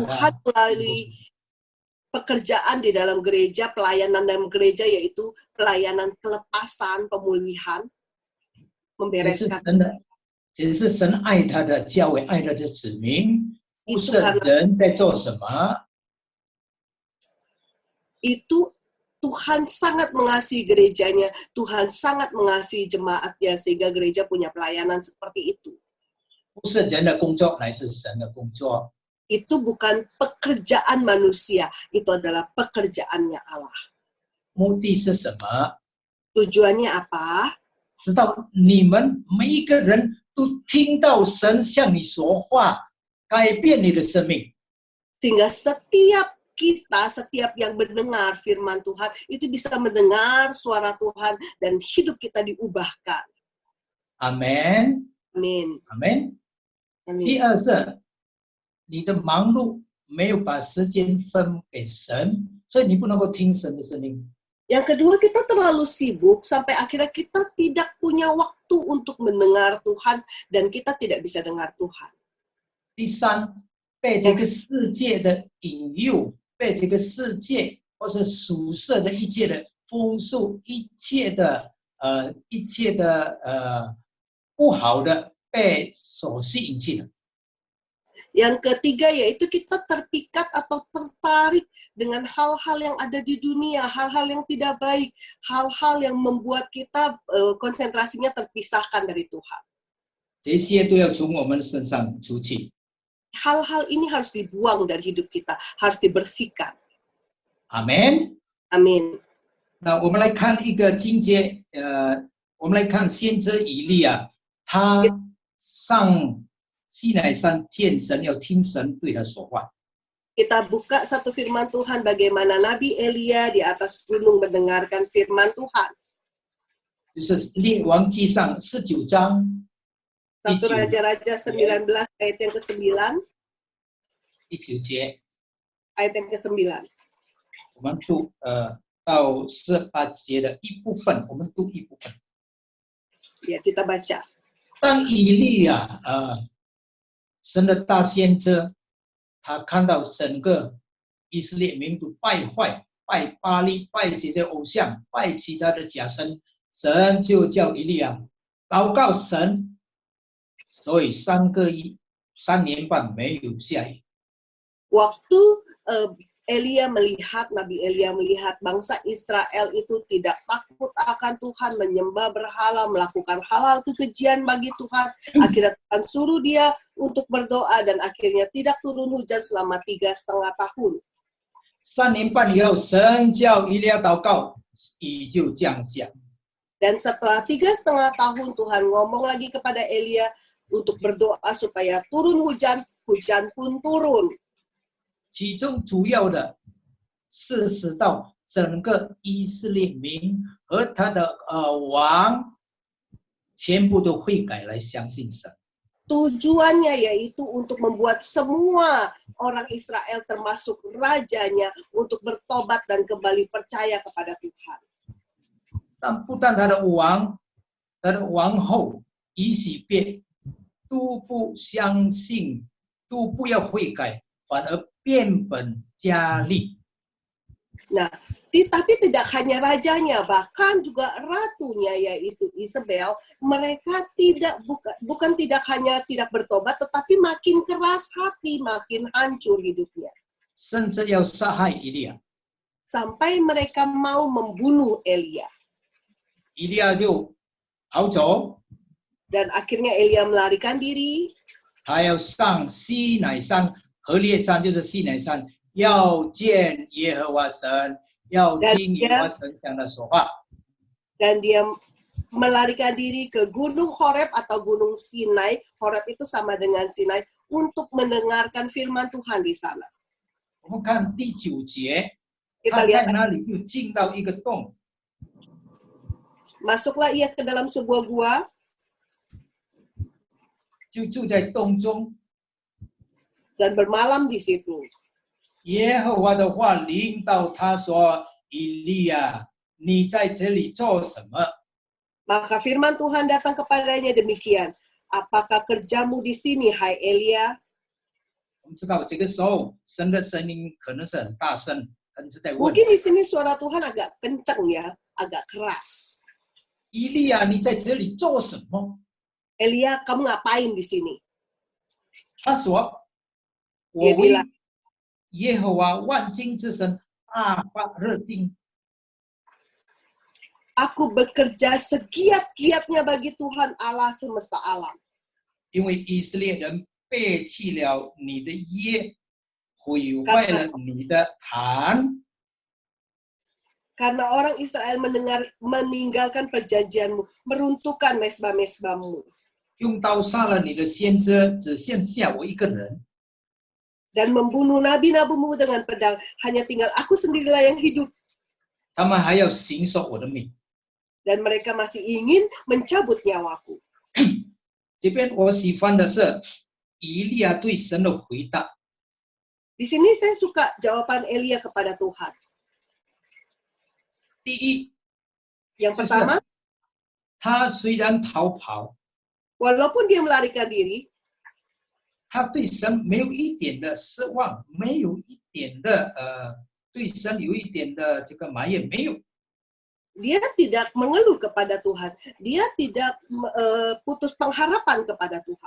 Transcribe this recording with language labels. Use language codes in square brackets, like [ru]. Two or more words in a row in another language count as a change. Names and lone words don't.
[id] Tuhan [zh] 它 [id] melalui pekerjaan di dalam gereja, pelayanan dalam gereja, yaitu pelayanan kelepasan, pemulihan, [zh] 只是 [id] membereskan. [zh] 神的，只是神爱他的教会，爱他的子民，不 [id] Itu [zh] 是 [id] karena [zh] 人在做什么。 [id] itu Tuhan sangat mengasihi gerejanya, Tuhan sangat mengasihi jemaatnya, sehingga gereja punya pelayanan seperti itu. [zh] 不是人的工作，乃是神的工作。 [id] Itu bukan pekerjaan manusia, itu adalah pekerjaannya Allah. [zh] 目的是什么？ [id] Tujuannya apa? [zh] 直到你们每一个人都听到神向你说话，改变你的生命。 [id] Sehingga setiap kita, setiap yang mendengar firman Tuhan, itu bisa mendengar suara Tuhan dan hidup kita diubahkan. [zh] 阿门， [id] Amin. [zh] 阿门。 第 [id] Amin. [zh] 二是，你的忙碌没有把时间分给神，所以你不能够听神的声音。 [id] Yang kedua, kita terlalu sibuk sampai akhirnya kita tidak punya waktu untuk mendengar Tuhan dan kita tidak bisa dengar Tuhan. [zh] 第三，被这个世界的引诱，被这个世界或是属世的一切的风俗，一切的不好的被所吸引去的。 [id] Yang ketiga yaitu kita terpikat atau tertarik dengan hal-hal yang ada di dunia, hal-hal yang tidak baik, hal-hal yang membuat kita konsentrasinya terpisahkan dari Tuhan. [zh] 这些都要从我们身上出去。 [id] Hal-hal ini harus dibuang dari hidup kita, harus dibersihkan. [zh] 阿门。 [id] Amin. [zh] 那我们来看一个经节，我们来看先知以利亚，他上西乃山见神，要听神对他说话。 [id] Kita buka satu firman Tuhan bagaimana Nabi Elia di atas gunung mendengarkan firman Tuhan. [zh] 就是列王记上19章 [id] 1 Raja-Raja 19 ayat yang ke-9, [zh] 19节， [id] ayat yang ke-9. [zh] 我们读到18节的一部分，我们读一部分。 [id] Ya, kita baca. [zh] 当以利亚神的大先知，他看到整个以色列民都败坏，拜巴力，拜这些偶像，拜其他的假神，神就叫以利亚祷告神，所以3年半没有下雨。 [id] Waktu Nabi Elia melihat bangsa Israel itu tidak takut akan Tuhan, menyembah berhala, melakukan hal-hal kekejian bagi Tuhan. Akhirnya Tuhan suruh dia untuk berdoa dan akhirnya tidak turun hujan selama 3,5 tahun. [zh] 3 年半以后，神叫以利亚祷告，雨就降下。 [id] Dan setelah 3,5 tahun Tuhan ngomong lagi kepada Elia untuk berdoa supaya turun hujan, hujan pun turun. [zh] 其中主要的是使到整个以色列民和他的王全部都悔改来相信神。 [id] Tujuannya yaitu untuk membuat semua orang Israel termasuk rajanya untuk bertobat dan kembali percaya kepada Tuhan. [zh] 但不但他的王、他的王后以西别都不相信，都不要悔改，反而变本加厉。 [id] Nah, tapi tidak hanya rajanya, bahkan juga ratunya yaitu Isabel, mereka bukan tidak hanya tidak bertobat, tetapi makin keras hati, makin hancur hidupnya. [zh] 甚至要杀害以利亚， [id] Sampai mereka mau membunuh Elia. [zh] 以利亚就逃走， [id] Dan akhirnya Elia melarikan diri. [zh] 他要上西乃山，何烈山就是西乃山，要见耶和华神，要听耶和华神向他说话。 [id] Dan dia melarikan diri ke Gunung Horeb atau Gunung Sinai. Horeb itu sama dengan Sinai untuk mendengarkan firman Tuhan di sana. [zh] 我们看第9节， [id] Kita [zh] 他在 [id] lihat, [zh] 那里就进到一个洞， [id] masuklah ia ke dalam sebuah gua, [zh] 就住在洞中。 [id] dan bermalam di situ. [zh] 耶和华的话临到他说：“以利亚，你在这里做什么？” [id] Maka firman Tuhan datang kepadanya demikian. Apakah kerjamu di sini, hai Elia? [zh] 我们知道这个时候神的声音可能是很大声，可能是在问 [id] Mungkin di sini suara Tuhan agak kencang ya, agak keras. [zh] 以利亚，你在这里做什么？ [id] Elia, kamu ngapain di sini? [zh] 他说：“我 [id] Dia [zh] 为 [id] bilang, [zh] 耶和华万军之神大发热心。 [id] aku bekerja segiat-giatnya bagi Tuhan Allah semesta alam. [zh] 因为以色列人背弃了你的约，毁坏了你的坛。 [id] Karena orang Israel meninggalkan perjanjianmu, meruntuhkan mesbah-mesbahmu. [zh] 用刀杀了你的先知，只剩下我一个人。 [id] Dan membunuh nabi-nabimu dengan pedang, hanya tinggal aku sendirilah yang hidup. [zh] 他们还要行守我的命。 [id] Dan mereka masih ingin mencabut nyawaku. [zh] 这边我喜欢的是以利亚对神的回答。 [id] Di sini saya suka jawaban Elia kepada Tuhan. [zh] 第一， [id] Yang pertama, [zh] 他虽然逃跑， [id] walaupun dia melarikan diri, [zh] 他对神没有一点的失望，没有一点的对神有一点的这个埋怨，没有。 [id] dia tidak mengeluh kepada Tuhan. Dia tidak putus pengharapan kepada Tuhan.